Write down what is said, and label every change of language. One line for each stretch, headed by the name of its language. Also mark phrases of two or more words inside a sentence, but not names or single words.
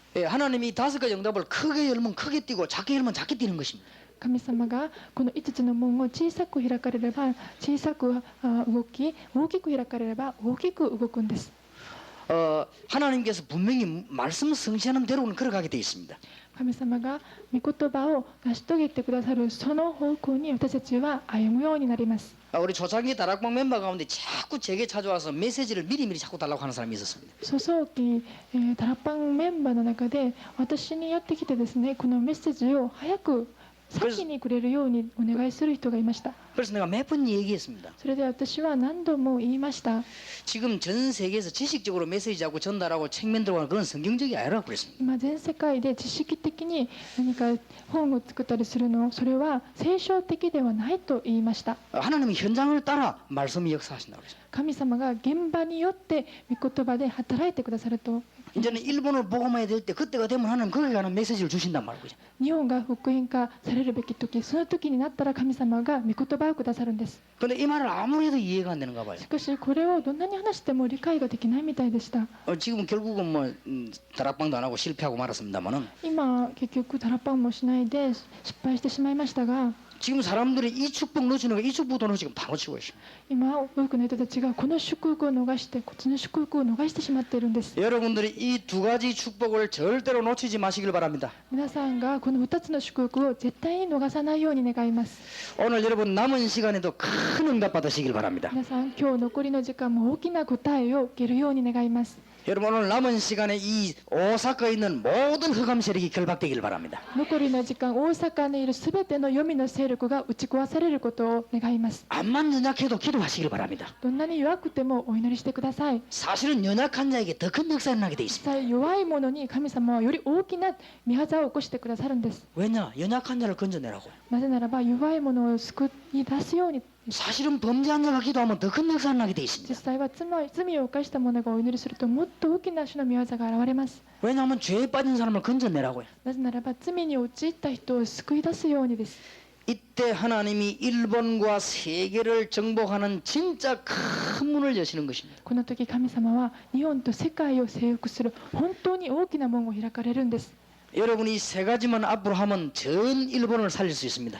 Korean: 예, 하나님이 5가지 응답을 크게 열면 크게 뛰고 작게 열면 작게 뛰는 것입니다.
Japanese: 神様がこの5つの門を小さく開かれれば小さく動き、大きく開かれれば大きく動くんです。
Korean: 하나님께서 분명히 말씀 성취하는 대로는 걸어가게 되어 있습니다.
Japanese: 神様が御言葉を成し遂げてくださるその方向に私たちは歩むようになります。
Korean: 우리 초창기 다락방 멤버 가운데 자꾸 제게 찾아와서 메시지를 미리미리 자꾸 달라고 하는 사람이 있었습니다.
Japanese: 初早期、タラパンメンバーの中で私にやってきてですね、このメッセージを早く先にくれるようにお願いする人がいました。
Korean: 그래서 내가 몇 번 얘기했습니다.
Japanese: それで私は何度も言いました。
Korean: 지금 전 세계에서 지식적으로 메시지하고 전달하고 책면 들어가는 그런 성경적이 아니라고 그랬습니다.
Japanese: 今全世界で知識的に何か本を作ったりするの、それは聖書的ではないと言いました。
Korean: 하나님이 현장을 따라 말씀이 역사하신다고 그랬습니다.
Japanese: 神様が現場によって御言葉で働いてくださると。
Korean: 이제는 일본을 복음해야 될 때 그때가 되면 하나님 거기에 관한 메시지를 주신단 말이죠.
Japanese: 日本が福音化されるべき時、その時になったら神様が御言葉をくださるんです。
Korean: 근데 이 말을 아무리 해도 이해가 안 되는가 봐요.
Japanese: しかしこれをどんなに話しても理解ができないみたいでした。
Korean: 지금 결국은 뭐 다락방도 안 하고 실패하고 말았습니다만은
Japanese: 今結局タラパンもしないで失敗してしまいましたが、
Korean: 지금 사람들이 이 축복 놓치는 거 이 축복도 지금 다 놓치고 있습니다.
Japanese: 今多くの人たちがこの祝福を逃してこっちの祝福を逃してしまっているんです。
Korean: 여러분들이 이 2가지 축복을 절대로 놓치지 마시길 바랍니다.
Japanese: 皆さんがこの2つの祝福を絶対に逃さないように願います。
Korean: 오늘 여러분 남은 시간에도 큰 응답 받으시길 바랍니다.
Japanese: 皆さん今日残りの時間も大きな答えを受けるように願います。
Korean: 여러분 오늘 남은 시간에 이 오사카에 있는 모든 흑암 세력이 결박되길 바랍니다.
Japanese: 残りの時間、大阪にいるすべての黄泉の勢力が打ち壊されることを願います。
Korean: 암만 연약해도 기도하시길 바랍니다.
Japanese: どんなに弱くてもお祈りしてください。
Korean: 사실은 연약한 자에게 더 큰 역사가 일어나게 돼
Japanese: 実
Korean: 있습니다.
Japanese: 際弱い者に神様はより大きな御業を起こしてくださるんです。
Korean: 왜냐? 연약한 자를 건져내라고.
Japanese: なぜならば弱い者を救い出すように。
Korean: 사실은 범죄한 자가 기도하면 더 큰 역사가 일어나게 돼
Japanese: 実
Korean: 있습니다.
Japanese: 際は罪を犯した者がお祈りするともっと大きな主の御業が現れます。
Korean: 왜냐하면 죄에 빠진 사람을 건져내라고요.
Japanese: なぜならば罪に陥った人を救い出すようにです。
Korean: 이때 하나님이 일본과 세계를 정복하는 진짜 큰 문을 여시는 것입니다.
Japanese: この時神様は日本と世界を征服する本当に大きな門を開かれるんです。
Korean: 여러분이 3가지만 앞으로 하면 전 일본을 살릴 수 있습니다.